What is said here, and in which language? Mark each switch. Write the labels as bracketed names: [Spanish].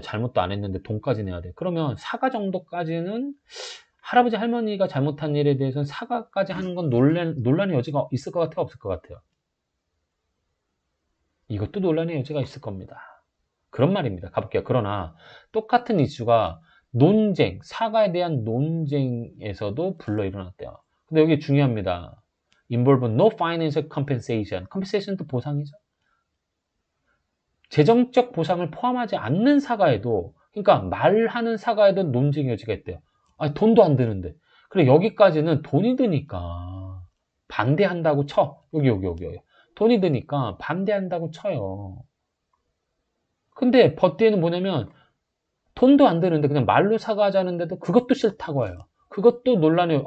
[Korean] 잘못도 안 했는데 돈까지 내야 돼. 그러면 사과 정도까지는 할아버지 할머니가 잘못한 일에 대해서는 사과까지 하는 건 논란의 여지가 있을 것 같아요? 없을 것 같아요? 이것도 논란의 여지가 있을 겁니다. 그런 말입니다. 가볼게요. 그러나 똑같은 이슈가 논쟁, 사과에 대한 논쟁에서도 불러 일어났대요. 근데 여기 중요합니다. [English] Involve no financial compensation. [Korean] compensation도 보상이죠. 재정적 보상을 포함하지 않는 사과에도, 그러니까 말하는 사과에도 논쟁의 여지가 있대요. 아니, 돈도 안 드는데. 그래, 여기까지는 돈이 드니까 반대한다고 쳐. 여기. 돈이 드니까 반대한다고 쳐요. 근데 버티에는 뭐냐면 돈도 안 드는데 그냥 말로 사과하자는데도 그것도 싫다고 해요. 그것도 논란이에요.